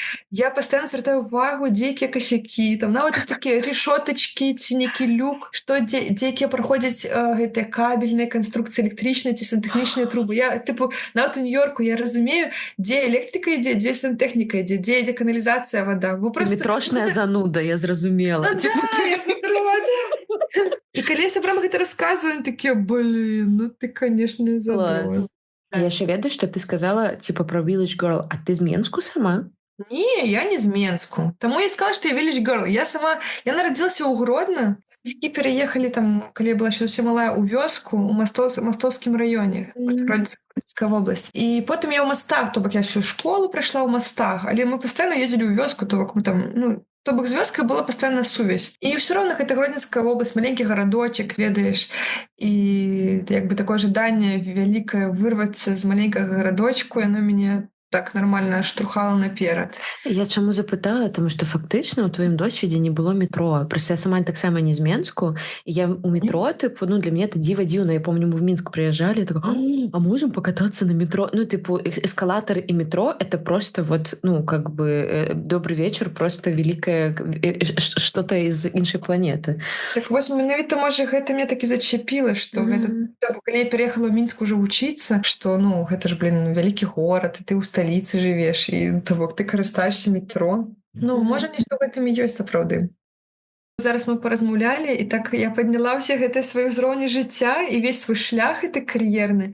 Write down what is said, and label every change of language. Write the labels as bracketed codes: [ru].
[be] Я пастаянна звяртаю увагу, дзе якія касякі, там нават ёсць такія решотачкі, ці нейкі люк, што дзе якія праходзяць гэтыя кабельныя канструкцыі электрычныя ці сантэхнічныя трубы. Я, нават у Нью-Йорку я разумею, дзе электрыка ідзе, дзе сантэхніка ідзе, дзе ідзе каналізацыя, вада. Метрошная зануда, я зразумела. Я задрот. І калі я сабрам гэта расказваю, такія, блин, ну ты, конечно, задрот. Я яшчэ ведаю, што ты сказала, типа, пра Village Girl, а ты з Менску сама? Не, я не з Менску. Таму я сказала, што я Village Girl. Я нарадзілася ў Гродна. Бацькі пераехалі там, калі я была ще ўсё малая, у вёску, у Мастовскім раёне, Гродненская вобласць. І потым я ў Мастах, то бок я всю школу прайшла ў Мастах, але мы пастаянна ездзілі ў вёску, то бок мы там, ну, то бок з вёскай была пастаянна сувязь. І ўсё роўна гэта Гродненская вобласць, маленькі гарадочак, ведаеш, і як бы такое жаданне вялікае вырвацца з маленькага гарадочку, яно мяне так нармальна штурхала наперад. Я чаму запытала, тому што фактычна ў тваім досведзе не было метро. Просто я сама таксама не з Менску, і я у метро, типу, ну, [ru] для меня это диво дивно. Я помню, мы в Минск приезжали, я такая, а можем покататься на метро? Ну, типу, эскалатор и метро — это просто вот, ну, как бы, добрый вечер, просто великое что-то из іншай планеты. [be] Так вось менавіта, можа, гэта мне так і зачапіла, што гэта, калі я пераехала ў Мінск ужо вучыцца, што, ну, гэта ж, вялікі горад, і ты ў сталіцы жывеш, і то бок ты карыстаешся метро. Ну, можа, нешта ў гэтым і ёсць сапраўды. Зараз мы паразмаўлялі, і так я падняла ўсе гэтыя свае ўзроўні жыцця і весь свой шлях гэты кар'ерны.